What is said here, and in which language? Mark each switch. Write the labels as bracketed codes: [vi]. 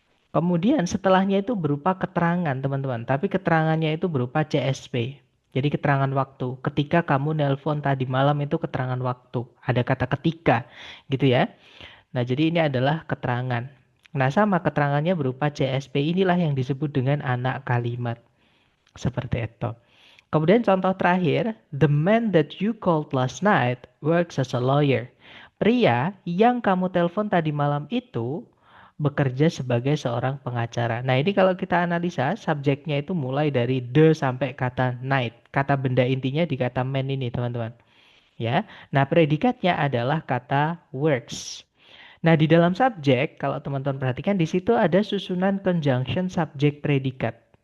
[id] Kemudian setelahnya itu berupa keterangan teman-teman, tapi keterangannya itu berupa CSP. Jadi keterangan waktu. Ketika kamu nelpon tadi malam itu keterangan waktu. Ada kata ketika gitu ya. Nah, jadi ini adalah keterangan. Nah, sama keterangannya berupa CSP. Inilah yang disebut dengan anak kalimat. Seperti itu. Kemudian contoh terakhir, [en] the man that you called last night works as a lawyer. [id] Pria yang kamu telepon tadi malam itu bekerja sebagai seorang pengacara. Nah, ini kalau kita analisa, subjeknya itu mulai dari the sampai kata night. Kata benda intinya di kata man ini, teman-teman. Ya. Nah, predikatnya adalah kata works. Nah, di dalam subjek, kalau teman-teman perhatikan di situ ada susunan conjunction subjek predikat.